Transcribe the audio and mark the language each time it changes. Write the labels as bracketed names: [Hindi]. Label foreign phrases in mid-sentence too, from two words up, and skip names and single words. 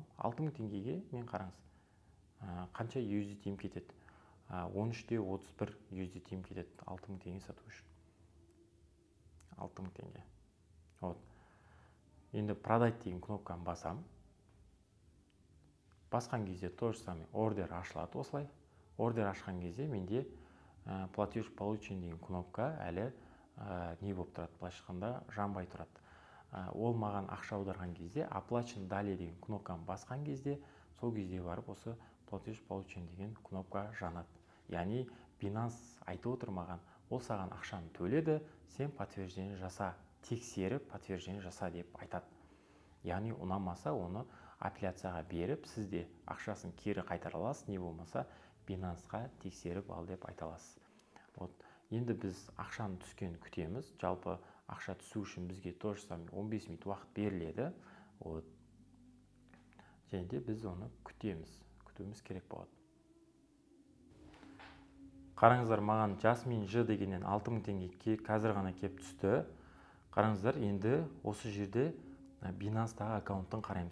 [Kazakh] 6000 теңгеге мен қараңыз, қанша USDT-ім кетеді? 13.31 USDT-ім кетеді 6000 теңге сату үшін. 6000 теңге. Енді продать деген кнопканы басам. Басқан кезде [Russian] то же самое [Kazakh] ордер ашылады осылай. Ордер ашқан кезде менде [Russian] платеж получен [Kazakh] деген кнопка әлі не болып тұрады, былайша айтқанда жанбай тұрады. Ол маған ақша аударған кезде [Russian] оплачен далее [Kazakh] деген кнопканы басқан кезде, сол кезде барып осы [Russian] платеж получен [Kazakh] деген кнопка жанады. Яғни Binance айтып отыр маған, ол саған ақшаны төледі, сен подтверждение жаса, тексеріп подтверждение жаса деп айтады. Яғни ұнамаса оны апелляцияға беріп, сізде ақшасын кері қайтара аласыз, не болмаса Binance-ға тексеріп ал деп айта аласыз. Енді біз ақшаны түскенін күтеміз. Жалпы ақша түсу үшін бізге [Russian] то же самое [Kazakh] 15 минут уақыт беріледі. Және де біз оны күтуіміз керек болады. Қараңыздар, маған Jasmine Ж дегеннен 6000 теңге қазір ғана кеп түсті. Қараңыздар, енді осы жерде Binance-тағы аккаунттың қараймыз.